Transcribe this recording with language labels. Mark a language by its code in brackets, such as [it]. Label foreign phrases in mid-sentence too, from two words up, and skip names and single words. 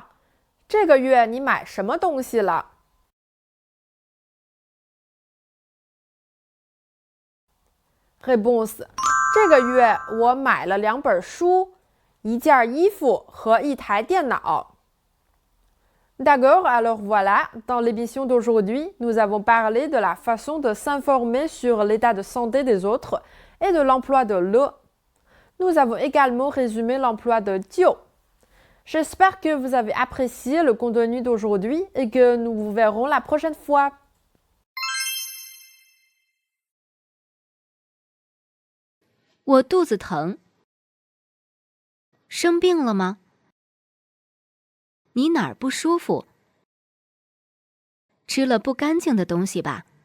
[zh] 这个月你买什么东西了？ [fr] Réponse [zh] 这个月我买了2本书、一件衣服和一台电脑。 [fr] D'accord, alors voilà, dans l'émission d'aujourd'hui, nous avons parlé de la façon de s'informer sur l'état de santé des autres et de l'emploi de le. Nous avons également résumé l'emploi de dio. J'espère que vous avez apprécié le contenu d'aujourd'hui et que nous vous verrons la prochaine fois. [zh] 我肚子疼。生病了吗？你哪儿不舒服？吃了不干净的东西吧？